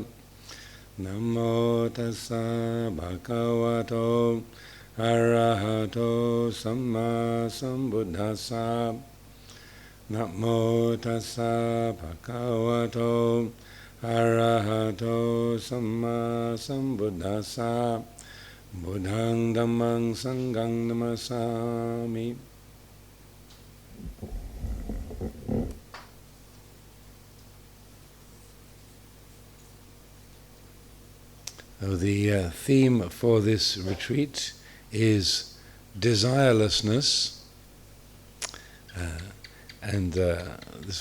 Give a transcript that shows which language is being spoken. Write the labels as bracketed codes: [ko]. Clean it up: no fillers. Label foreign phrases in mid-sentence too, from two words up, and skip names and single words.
[pi] Namo tassa bhagavato arahato samma sambuddhassa. Namo tassa bhagavato arahato samma sambuddhassa. Buddhang dhammang sanghang namasami. [en] So the theme for this retreat is desirelessness, and this